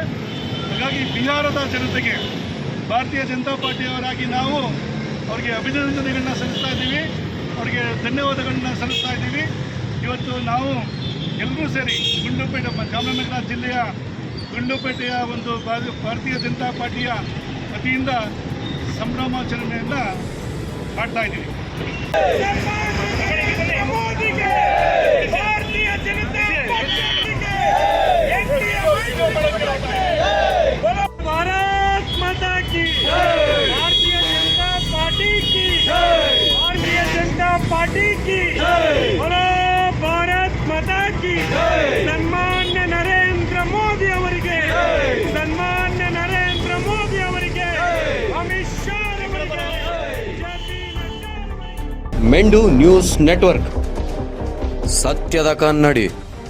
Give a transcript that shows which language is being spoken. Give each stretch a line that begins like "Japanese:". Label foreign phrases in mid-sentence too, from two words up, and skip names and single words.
Kannada: ಹಾಗಾಗಿ ಬಿಹಾರದ ಜನತೆಗೆ ಭಾರತೀಯ ಜನತಾ ಪಾರ್ಟಿಯವರಾಗಿ ನಾವು ಅವರಿಗೆ ಅಭಿನಂದನೆಗಳನ್ನ ಸಲ್ಲಿಸ್ತಾ ಇದ್ದೀವಿ, ಅವರಿಗೆ ಧನ್ಯವಾದಗಳನ್ನ ಸಲ್ಲಿಸ್ತಾ ಇದ್ದೀವಿ. ಇವತ್ತು ನಾವು ಎಲ್ಲರೂ ಸೇರಿ ಗುಂಡ್ಲುಪೇಟೆ, ಚಾಮರಾಜನಗರ ಜಿಲ್ಲೆಯ ಗುಂಡ್ಲುಪೇಟೆಯ ಒಂದು ಭಾರತೀಯ ಜನತಾ ಪಾರ್ಟಿಯ ವತಿಯಿಂದ ಸಂಭ್ರಮಾಚರಣೆಯನ್ನು ಮಾಡ್ತಾ ಇದ್ದೀವಿ.
Hindi: भारत माता की, भारतीय जनता पार्टी की, भारतीय जनता पार्टी की, बोलो भारत माता की.
Kannada: सन्मान्य नरेंद्र मोदी ಅವರಿಗೆ, सन्मान्य नरेंद्र मोदी ಅವರಿಗೆ, ಅಮಿತ್ ಶಾ ಅವರಿಗೆ, ಮೆಂಡು ನ್ಯೂಸ್ ನೆಟ್ವರ್ಕ್, ಸತ್ಯದ ಕನ್ನಡಿ.